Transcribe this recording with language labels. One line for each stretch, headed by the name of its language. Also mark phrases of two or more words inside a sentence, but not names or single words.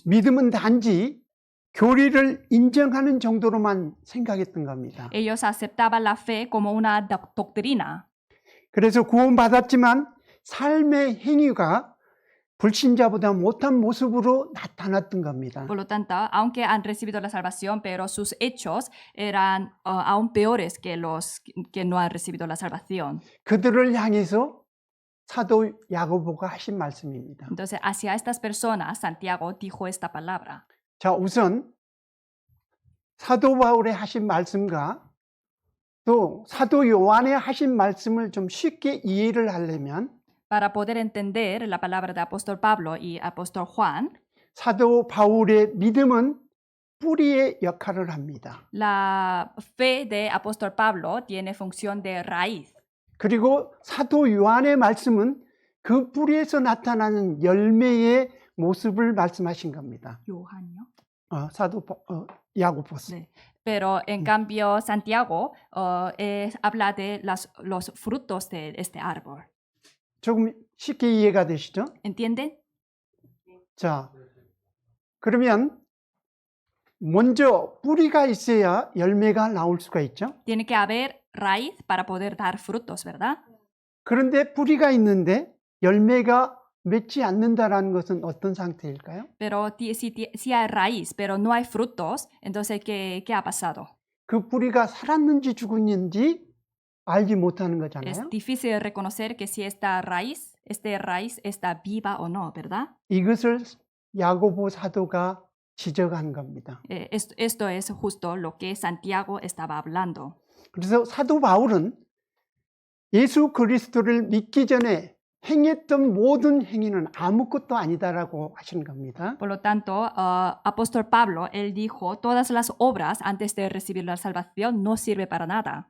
Korean: 믿음은 단지 교리를 인정하는 정도로만 생각했던 겁니다.
Spanish: Ellos aceptaban la fe como una doctrina.
Korean: 그래서 구원받았지만 삶의 행위가 불신자보다 못한 모습으로 나타났던 겁니다.
Spanish: Por lo tanto, aunque han recibido la salvación, pero sus hechos eran aún peores que los que no han recibido la salvación.
Korean: 그들을 향해서 사도 야고보가 하신 말씀입니다.
Spanish: Entonces, hacia estas personas, Santiago dijo esta palabra.
Korean: 자, 우선 사도 바울의 하신 말씀과 또 사도 요한의 하신 말씀을 좀 쉽게 이해를 하려면
Spanish: Para poder entender la palabra de apóstol Pablo y apóstol Juan,
Korean: 사도 바울의 믿음은 뿌리의 역할을 합니다.
Spanish: la fe de apóstol Pablo tiene función de raíz.
Korean: 그리고 사도 요한의 말씀은 그 뿌리에서 나타나는 열매의 모습을 말씀하신 겁니다. Johan요? 야고보서. 네.
Spanish: Pero en cambio Santiago habla de los frutos de este árbol.
Korean: 조금 쉽게 이해가 되시죠?
Spanish: ¿Entienden?
Korean: 자, 그러면 먼저 뿌리가 있어야 열매가 나올 수가 있죠?
Spanish: Tiene que haber raíz para poder dar frutos, ¿verdad?
Korean: 그런데 뿌리가 있는데 열매가 맺지 않는다라는 것은 어떤 상태일까요?
Spanish: Pero si hay raíz, pero no hay frutos, entonces ¿qué ha pasado?
Korean: 그 뿌리가 살았는지 죽었는지 알지 못하는
Spanish: Es
Korean: 거잖아요.
Spanish: difícil reconocer que si esta raíz está viva o no, ¿verdad?
Korean: 이것을 야고보 사도가 지적한 겁니다.
Spanish: Esto es justo lo que Santiago estaba hablando.
Korean: 그래서 사도 바울은 예수 그리스도를 믿기 전에 행했던 모든 행위는 아무것도 아니다라고 하시는 겁니다.
Spanish: Por lo tanto, apóstol Pablo, él dijo, todas las obras antes de recibir la salvación no sirve para nada.